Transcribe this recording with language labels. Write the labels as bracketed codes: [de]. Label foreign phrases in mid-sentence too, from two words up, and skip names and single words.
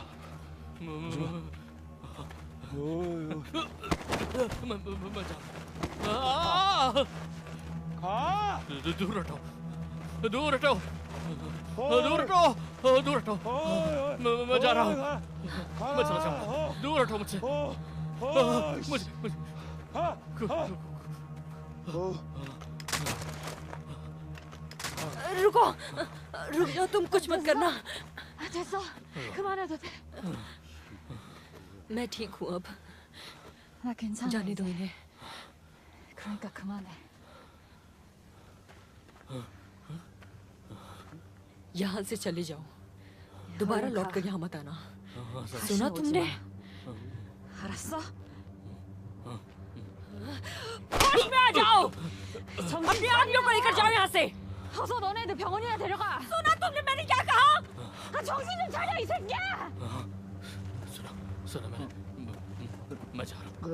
[hi] दूर हटो, दूर हटो, दूर हटो, दूर हटो। मैं जा रहा हूँ। मैं चला जाऊँ। दूर हटो मुझसे। मुझे रुको, रुक जाओ, तुम कुछ मत करना। [ko] 됐어. 그만해도 돼. [hi] मैं ठीक हूँ अब। [ko] 나 괜찮아. [hi] जाने दो इन्हें। [ko] 그러니까 그만해. [hi] यहाँ से चले जाओ। दोबारा लौट कर यहाँ मत आना। सुना तुमने? [ko] 알았어? [hi] होश में आ जाओ। अपने आदमियों को लेकर जाओ यहाँ से। [ko] 어서 너네들 병원이나 데려가. [hi] सुना तुमने मैंने क्या कहा? [ko] 정신 좀 차려 이 새끼야. [hi] सुना मैं जा रहा हूँ।